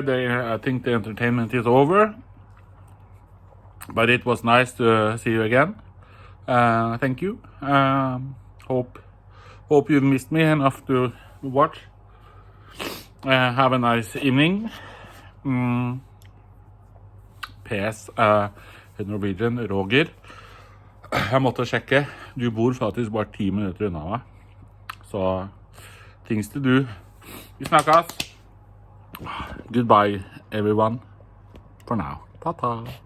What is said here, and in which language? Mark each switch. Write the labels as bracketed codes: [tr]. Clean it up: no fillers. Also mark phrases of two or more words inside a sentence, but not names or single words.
[en] I think the entertainment is over. But it was nice to see you again. Thank you. Hope you missed me enough to watch. Have a nice evening. PS Norwegian Roger. [no] Jeg måtte sjekke. Du bor faktisk bare 10 minutter unna meg. [en] Så things to do. [no] Vi snakkes. [en] Goodbye everyone. For now. Ta-ta.